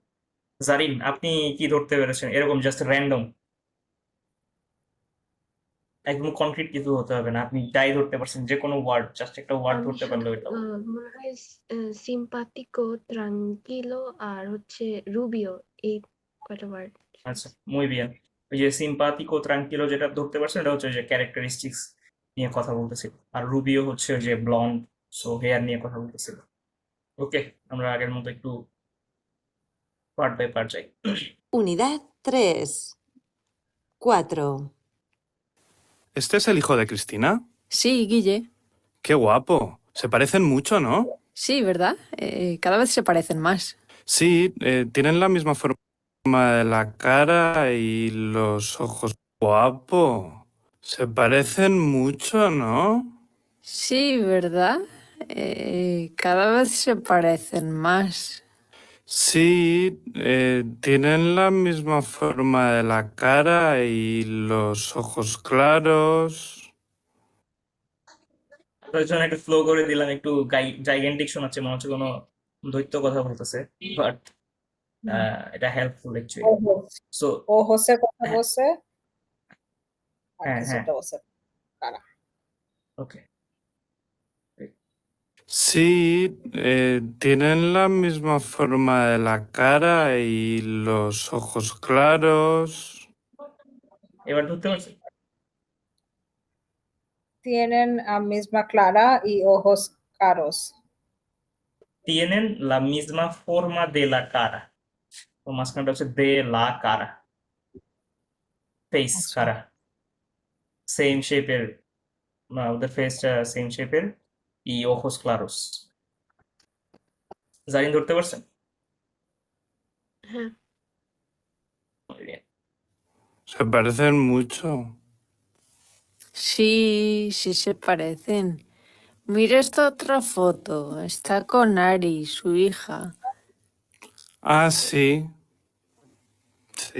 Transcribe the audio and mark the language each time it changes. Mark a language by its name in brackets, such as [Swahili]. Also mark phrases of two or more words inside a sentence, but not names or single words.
[Bangla] জারিন আপনি কি ধরতে পেরেছেন এরকম [English] just random [Bangla] একদম কনক্রিট কিছু হতে হবে না আপনি যাই ধরতে পারছেন যে কোনো ওয়ার্ড জাস্ট একটা ওয়ার্ড আমি ধরতে শুধু পারলে ওইটা মনে হয় [Spanish] simpático tranquilo [Bangla] আর হচ্ছে রুবিও এই কয়টা ওয়ার্ড। আচ্ছা [Spanish] muy bien [Bangla] ওই যে [Spanish] simpático tranquilo [Bangla] যেটা ধরতে পারছেন এটা হচ্ছে যে ক্যারেক্টারিস্টিক্স নিয়ে কথা বলতেছিল আর রুবিও হচ্ছে যে [English] blond so hair [Bangla] নিয়ে কথা বলতেছিল ওকে আমরা আগের মতো একটু [English] part by part [Bangla] যাই [Spanish] Unidad 3. 4. ¿Este es el hijo de Cristina? Sí, Guille. Qué guapo. Se parecen mucho, ¿no? Sí, ¿verdad? Cada vez se parecen más. Sí, tienen la misma forma de la cara y los ojos. Guapo. Se parecen mucho, ¿no? Sí, ¿verdad? Cada vez se parecen más. Sí, tienen la misma forma de la cara y los ojos claros. [Bangla] তার জন্য একটু ফ্লো করে দিলাম একটু জাইগেন্টিক শোনাচ্ছে মনে হচ্ছে কোনো দৈত্য কথা বলতেছে বাট এটা [English] helpful actually so [Bangla] ও হোসে কথা হ্যাঁ বলছে আর হ্যাঁ হ্যাঁ কিছুটা বলছে কারা। ওকে [Spanish] Sí, tienen la misma forma de la cara y los ojos claros. [Bangla] এবার ধরতে পারছি [Spanish] Tienen a misma clara y ojos caros. tienen la misma forma de la cara [Bangla] তো মাঝখানটা হচ্ছে [Spanish] de la cara ফেস [Bangla] আচ্ছা কারা সেম শেপের, ওদের ফেসটা সেম শেপের, ই [Spanish] ojos claros। [Bangla] জারিন ধরতে পারছেন? হ্যাঁ [Spanish] Muy bien. Se parecen mucho. Sí, sí se parecen. Mira esta otra foto. Está con Ari, su hija. Ah, sí, sí.